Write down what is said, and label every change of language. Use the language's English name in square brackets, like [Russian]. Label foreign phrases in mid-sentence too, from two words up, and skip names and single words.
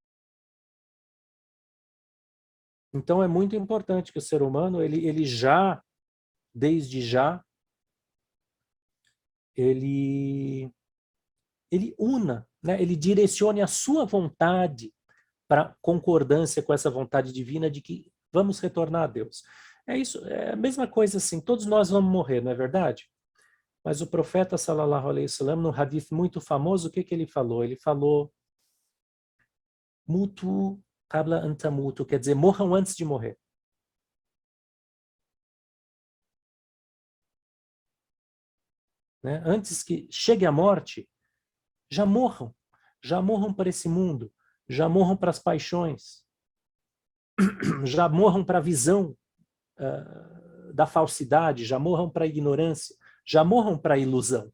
[Portuguese] Então é muito importante que o ser humano, ele já, desde já, ele una, né? Ele direcione a sua vontade para concordância com essa vontade divina de que vamos retornar a Deus. É isso, é a mesma coisa assim, todos nós vamos morrer, não é verdade? Mas o profeta, [Arabic] صلى الله عليه وسلم, [Portuguese] no hadith muito famoso, o que que ele falou? Ele falou, [Arabic] موتوا قبل أن تموتوا, [Portuguese] quer dizer, morram antes de morrer. Né? Antes que chegue a morte, já morram para esse mundo, já morram para as paixões, já morram para a visão da falsidade, já morram para a ignorância, já morram para a ilusão.